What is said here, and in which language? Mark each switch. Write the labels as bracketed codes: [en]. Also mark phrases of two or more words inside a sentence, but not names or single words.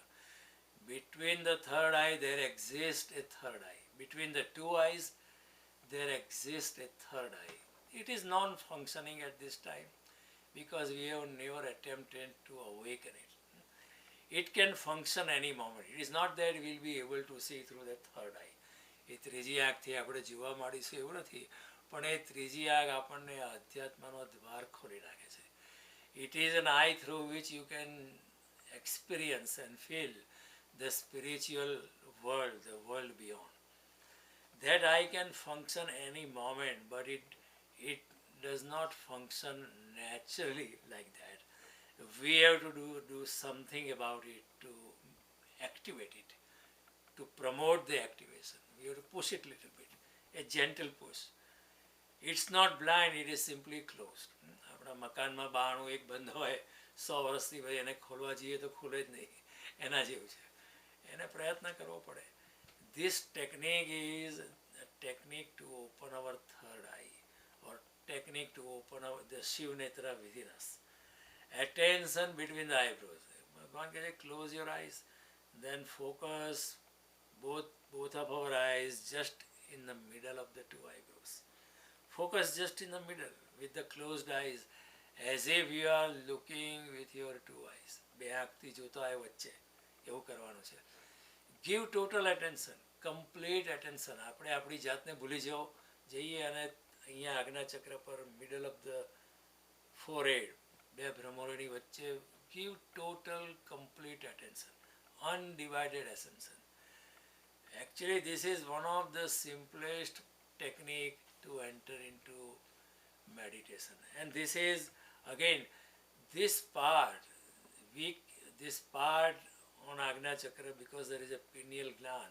[en] Between the third eye there exists a third eye. Between the two eyes there exists a third eye. It is non-functioning at this time because we have never attempted to awaken it. It can function any moment. It is not that we will be able to see through the third eye. [gu] એ ત્રીજી આંખથી આપણે જોવા માંડીશું એવું નથી, પણ એ ત્રીજી આંખ આપણને અધ્યાત્મનો દ્વાર ખોલી નાખે છે. [en] It is an eye through which you can experience and feel the spiritual world, the world beyond. That eye can function any moment, but it does not function naturally like that. We have to do something about it to activate it, to promote the activation. We have to push it a little bit, a gentle push. It's not blind, it is simply closed. [gu] આપણા મકાનમાં બારણું એક બંધ હોય 100 વર્ષથી ભાઈ એને ખોલવા જઈએ તો ખુલે જ નહીં, એના જેવું છે. એને પ્રયત્ન કરવો પડે. [en] This technique is a technique to open our third eye, or technique to open the Shiv Netra within us. Attention between the eyebrows. Bhagavan can say, close your eyes, then focus both of our eyes just in the middle of the two eyebrows. Focus just in the middle with the closed eyes, as if you are looking with your two eyes. [gu] બે આંખથી જોતા હોય વચ્ચે એવું કરવાનું છે. [en] Give total attention, complete attention. [gu] આપણે આપણી જાતને ભૂલી જઈએ અને અહીંયા આજ્ઞા ચક્ર પર [en] middle of the forehead, [gu] બે ભ્રમરોની વચ્ચે, [en] give total complete attention, undivided attention. Actually this is one of the simplest technique to enter into meditation. And this is again this part on Agna Chakra, because there is a pineal gland.